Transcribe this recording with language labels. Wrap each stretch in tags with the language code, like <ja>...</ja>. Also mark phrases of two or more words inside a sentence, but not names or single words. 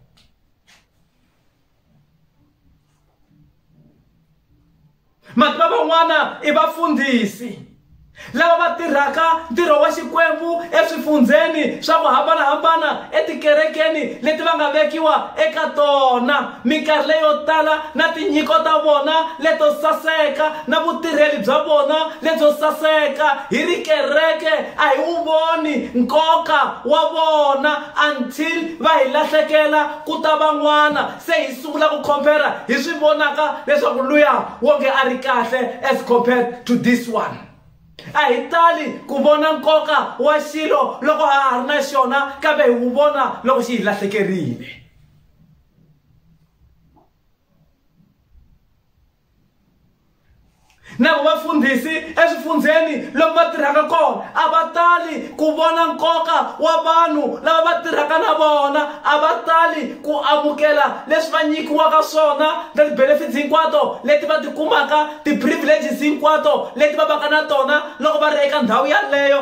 <ts>Mativa van'wana i vafundhisi lava va tirhaka ntirho wa Xikwembu eswifundzeni swa ku hambanahambana etikerekeni leti va nga vekiwa eka tona, minkarhi leyo tala na tinyiko ta vona leto saseka na vutirheli bya vona lebyo saseka. Hi ri kereke a hi wu voni nkoka wa vona until va hi lahlekela ku ta van'wana se hi sungula ku compare, hi swi vonaka leswaku luya wonge a ri kahle</ts> <en>as compared to this one.</en> <ts>A hi tali ku vona nkoka wa xilo loko ha ha ri na xona, kambe hi wu vona loko xi hi lahlekerile. Na vafundhisi eswifundzeni loko va tirhaka kona a va tali ku vona nkoka wa vanhu lava va tirhaka na vona, a va tali ku amukela leswi va nyikiwaka swona, ti-benefits hinkwato leti va ti kumaka, ti-privileges hinkwato leti va vaka na tona loko va ri eka ndhawu yaleyo.</ts>